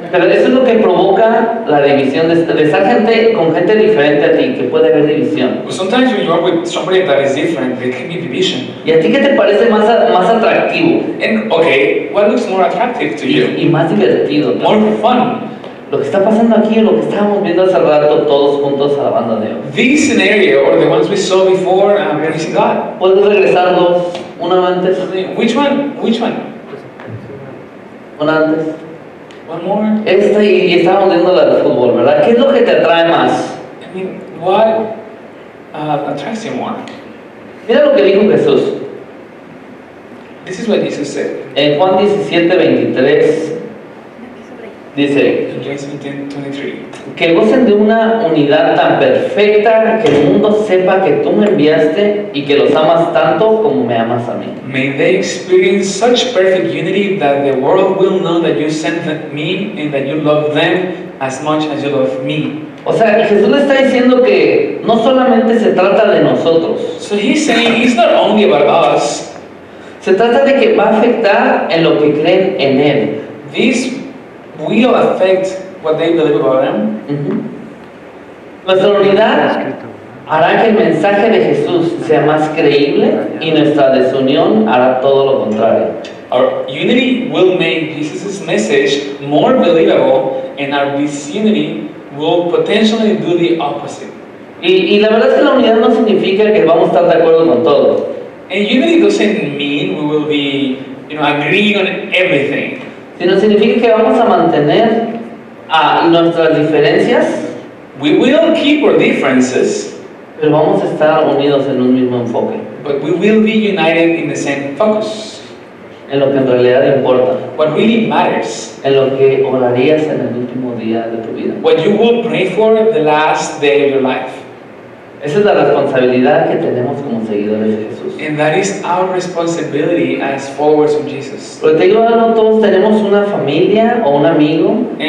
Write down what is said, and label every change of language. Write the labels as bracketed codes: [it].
[es] Pero eso es lo que provoca la división, de estar con gente diferente a ti, que puede haber división. [en] But sometimes when you are with somebody that is different, there can be division. [es] ¿Y a ti qué te parece más atractivo? [en] And okay, what looks more attractive to you? [es] Y más divertido? [en] More fun. [es] Lo que está pasando aquí, lo que estábamos viendo hace rato, todos juntos alabando a Dios. [en] This scenario, or the ones we saw before, praising God. [es] ¿Puedes regresar una antes? [en] Which one? Which one? [es] Una antes. [en] One more? [es] Esta y estábamos viendo la de fútbol, ¿verdad? ¿Qué es lo que te atrae más? [en] I mean, what attracts you more? [es] Mira lo que dijo Jesús. [en] This is what Jesus said. [es] En Juan 17:23 dice [en] James 10:23. [es] que gocen de una unidad tan perfecta que el mundo sepa que tú me enviaste y que los amas tanto como me amas a mí. [en] May they experience such perfect unity that the world will know that you sent me and that you love them as much as you love me. [es] O sea, Jesús le está diciendo que no solamente se trata de nosotros, [en] So he's saying it's not only about us. [es] se trata de que va a afectar en lo que creen en Él. [en] This will affect what they believe about Him. [es] Nuestra unidad hará que el mensaje de Jesús sea más creíble y nuestra desunión hará todo lo contrario. [en] Our unity will make Jesus' message more believable, and our disunity will potentially do the opposite. [es] Y la verdad es que la unidad no significa que vamos a estar de acuerdo con todo. [en] And unity doesn't mean we will be, agreeing on everything. [es] Sino significa que vamos a mantener nuestras diferencias, [en] We will keep our differences, [es] pero vamos a estar unidos en un mismo enfoque, [en] but we will be united in the same focus. [es] en lo que en realidad importa, [en] What really matters, [es] en lo que orarías en el último día de tu vida. [en] what you will pray for the last day of your life. [es] Esa es la responsabilidad que tenemos como seguidores de Jesús. [en] And that is our responsibility as followers of Jesus. [es] Porque te digo, no todos tenemos una familia o un amigo